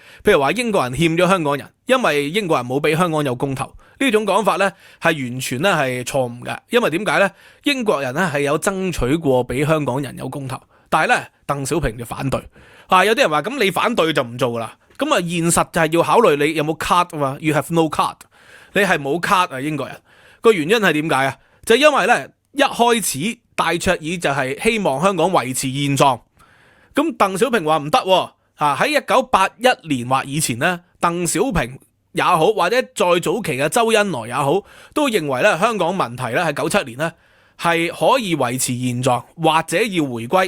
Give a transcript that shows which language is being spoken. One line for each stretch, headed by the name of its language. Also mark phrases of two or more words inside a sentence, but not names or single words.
Cantonese: 譬如話英國人欠咗香港人，因為英國人冇俾香港有公投，呢種講法咧係完全咧係錯誤嘅，因為點解咧？英國人咧係有爭取過俾香港人有公投，但係咧鄧小平就反對。有啲人話咁你反對就唔做噶啦。咁啊，現實就係要考慮你有冇 card 啊嘛 ，
English: you have no card，
Cantonese: 你係冇 card 啊，英國人個原因係點解啊？就因為咧一開始戴卓爾就係希望香港維持現狀，咁鄧小平話唔得喎，喺1981年或以前咧，鄧小平也好，或者再早期嘅周恩來也好，都認為咧香港問題咧喺97年咧係可以維持現狀，或者要回歸。